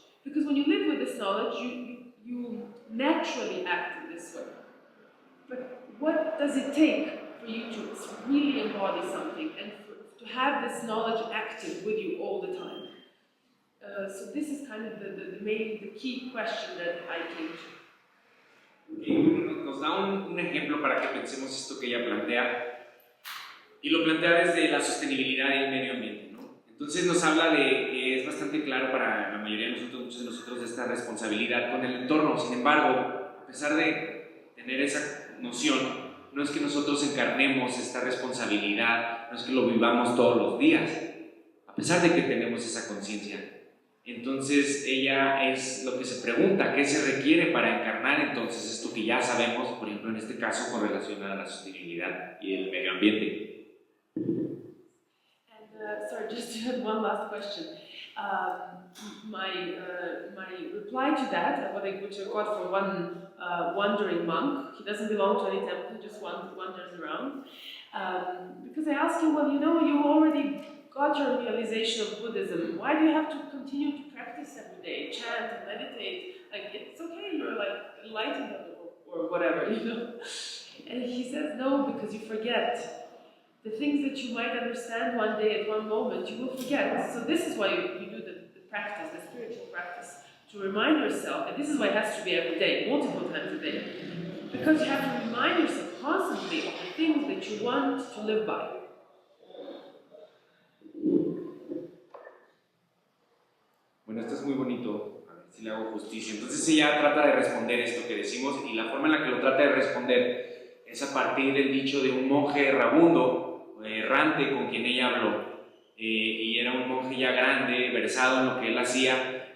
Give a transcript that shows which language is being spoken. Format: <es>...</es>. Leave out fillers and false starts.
<en>Because when you live with this knowledge, you naturally act in this way. But what does it take for you to really embody something and to have this knowledge active with you all the time. So this is kind of the key question that I came to.</en> <es>Y nos da un ejemplo para que pensemos esto que ella plantea, y lo plantea desde la sostenibilidad y el medio ambiente, ¿no? Entonces nos habla de que es bastante claro para la mayoría de nosotros, muchos de nosotros, esta responsabilidad con el entorno. Sin embargo, a pesar de tener esa noción, no es que nosotros encarnemos esta responsabilidad, no es que lo vivamos todos los días, a pesar de que tenemos esa conciencia. Entonces ella es lo que se pregunta, ¿qué se requiere para encarnar entonces esto que ya sabemos, por ejemplo en este caso con relación a la sostenibilidad y el medio ambiente?</es> <en>And sorry, just to add one last question. My reply to that, which I got from one wandering monk, he doesn't belong to any temple, he just wanders around. Because I asked him, well, you know, you already got your realization of Buddhism, why do you have to continue to practice every day, chant and meditate? Like, it's okay, you're like enlightened or whatever, you know? And he says, no, because you forget. The things that you might understand one day at one moment, you will forget. So this is why you do the practice, the spiritual practice, to remind yourself, and this is why it has to be every day, multiple times a day, because you have to remind yourself constantly of the things that you want to live by.</en> <es>Bueno, esto es muy bonito, a ver si le hago justicia. Entonces ella trata de responder esto que decimos, y la forma en la que lo trata de responder es a partir del dicho de un monje errabundo, errante, con quien ella habló, y era un monje ya grande, versado en lo que él hacía.</es>